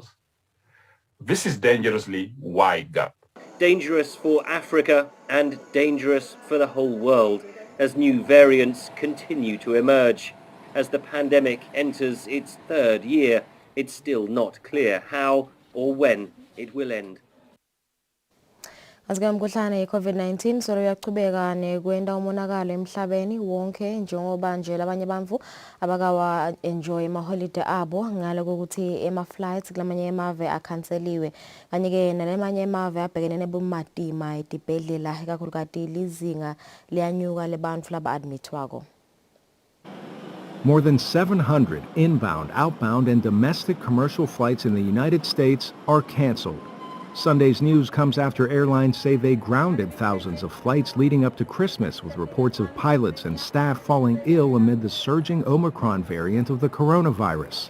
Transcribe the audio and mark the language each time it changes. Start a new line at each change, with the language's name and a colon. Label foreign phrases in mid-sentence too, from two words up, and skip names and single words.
English: This is dangerously wide gap. Dangerous for Africa and dangerous for the whole world as new variants continue to emerge. As the pandemic enters its third year, it's still not clear how or when it will end.
Swati: Azike umkhuhlane i-COVID-19 solo uyaqhubeka nekwenda umonakalo emhlabeni wonke njengoba nje labanye abantu abakawa enjoy ama-holiday abo ngalo kokuthi ema-flights kulamanye emave akhanseliwe kanye ke nalemanye emave abhekene nebumatima edibhedlela ikakhulukazi lizinga liyanyuka lebantu laba-admitwako.
English: More than 700 inbound, outbound, and domestic commercial flights in the United States are canceled. Sunday's news comes after airlines say they grounded thousands of flights leading up to Christmas, with reports of pilots and staff falling ill amid the surging Omicron variant of the coronavirus.